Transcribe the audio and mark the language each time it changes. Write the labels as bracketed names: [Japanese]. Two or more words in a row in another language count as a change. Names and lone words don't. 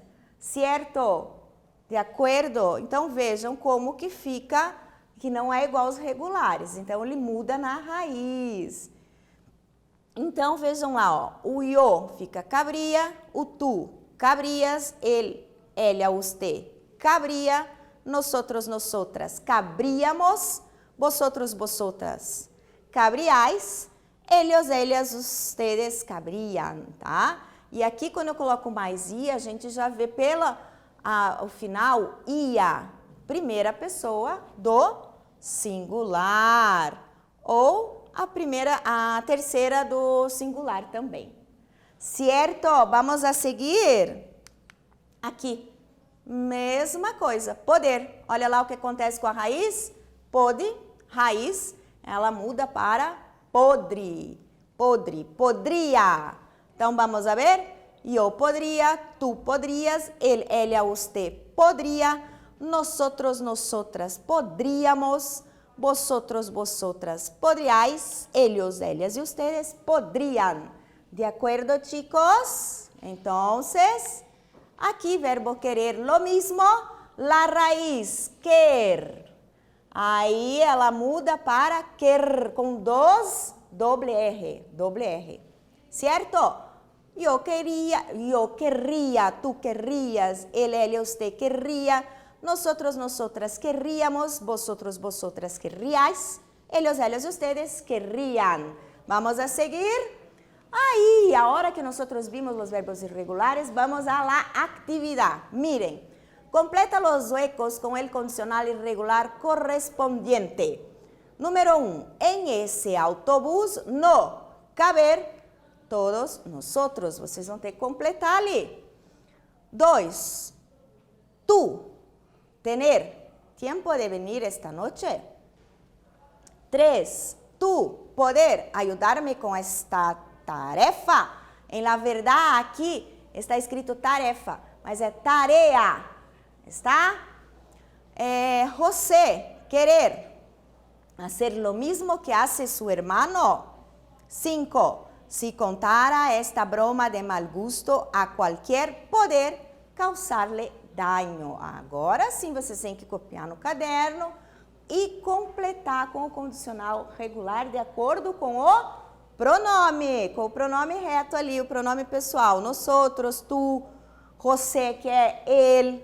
[Portuguese] Certo? De acordo? Então, vejam como que fica, que não é igual aos regulares. Então, ele muda na raiz. Então, vejam lá, ó. O io fica cabria, o tu, cabrias, ele, [Spanish] ella, usted, cabria, nosotros, nosotras, cabríamos, vosotros, vosotras, cabriais, ellos, ellas, ustedes, [Portuguese] cabriam, tá? E aqui, quando eu coloco mais ia, a gente já vê o final, ia, primeira pessoa do singular, ou a terceira do singular também. Certo? [Spanish] Vamos a seguir. [Portuguese] Aqui, mesma coisa, poder. Olha lá o que acontece com a raiz. Pode, raiz, ela muda para podre. Podre, podria. Então, [Spanish] vamos a ver. [Portuguese] Eu poderia, tu poderias, ele, [Spanish] ella, usted podria, nosotros, nosotras podríamos, vosotros, vosotras podríais, ellos, ellas y ustedes podrían. ¿De acuerdo, chicos? Entonces, aquí verbo querer, lo mismo, la raíz, [Portuguese] quer. Aí ela muda para quer, com dois, doble R, certo? [Spanish] Eu querría, tú querrías, él, ella, usted querría, nosotros, nosotras querríamos, vosotros, vosotras querríais, ellos, ellas y ustedes querrían. Vamos a seguir. [Portuguese] Aí, a hora que [Spanish] nosotros vimos los verbos irregulares, vamos a la actividad. Miren, completa los huecos con el condicional irregular correspondiente. Número 1, en ese autobús no caber todos nosotros. [Portuguese] Vocês vão ter que completar ali. [Spanish] 2, tú, tener tiempo de venir esta noche. 3, tú, poder ayudarme con esta tarefa. En la verdad, [Portuguese] aqui está escrito tarefa, mas é tarea. Está? [Spanish] José, querer hacer lo mismo que hace su hermano. 5, si contara esta broma de mal gusto a qualquer, poder causar-lhe daño. [Portuguese] Agora sim, vocês têm que copiar no caderno e completar com o condicional regular de acordo com o pronome reto ali, o pronome pessoal. Nosotros, tu, José, que é ele.